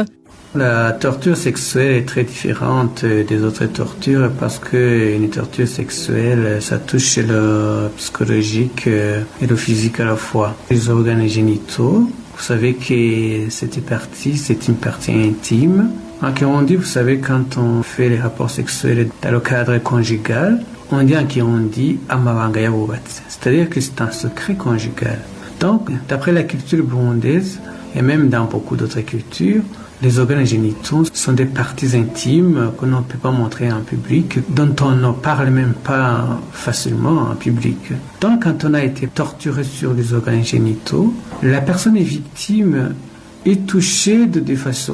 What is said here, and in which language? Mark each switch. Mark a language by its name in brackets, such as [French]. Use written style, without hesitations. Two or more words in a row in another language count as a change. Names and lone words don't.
[French] La torture sexuelle est très différente des autres tortures parce que une torture sexuelle, ça touche le psychologique et le physique à la fois. Les organes génitaux, vous savez que cette partie, c'est une partie intime. En Kirundi, vous savez, quand on fait les rapports sexuels dans le cadre conjugal, on dit en Kirundi [Rundi] amabanga yabubatse, [French] c'est-à-dire que c'est un secret conjugal. Donc, d'après la culture burundaise, et même dans beaucoup d'autres cultures, les organes génitaux sont des parties intimes qu'on ne peut pas montrer en public, dont on ne parle même pas facilement en public. Donc, quand on a été torturé sur les organes génitaux, la personne est victime, est touchée de deux façons.